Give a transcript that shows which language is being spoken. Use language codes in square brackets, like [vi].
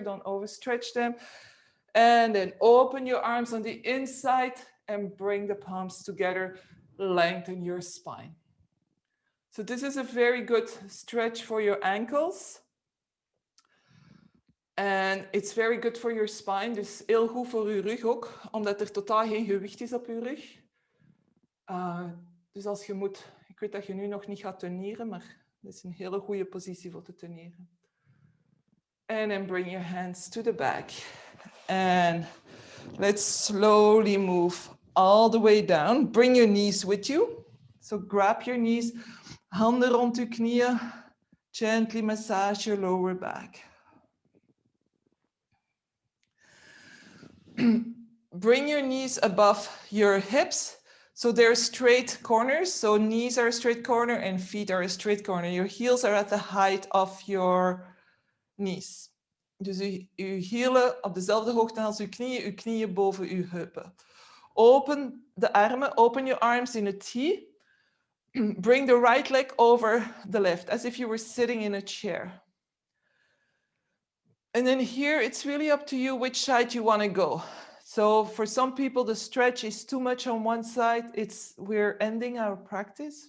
[en] Don't overstretch them. And then open your arms on the inside and bring the palms together. Lengthen your spine. So this is a very good stretch for your ankles. And it's very good for your spine. [nl] Dus heel goed voor uw rug ook, omdat er totaal geen gewicht is op uw rug. Dus als je moet, ik weet dat je nu nog niet gaat turneren, maar dat is een hele goede positie voor te turneren. [en] And then bring your hands to the back. And let's slowly move all the way down. Bring your knees with you. So grab your knees, [nl] handen rond uw knieën. [en] Gently massage your lower back. Bring your knees above your hips. So they're straight corners. So knees are a straight corner and feet are a straight corner. Your heels are at the height of your knees. [nl] Dus uw hielen op dezelfde hoogte als uw knieën boven uw heupen. Open de armen, [en] open your arms in a T. bring the right leg over the left, as if you were sitting in a chair. And then here, it's really up to you which side you want to go. So for some people, the stretch is too much on one side. We're ending our practice.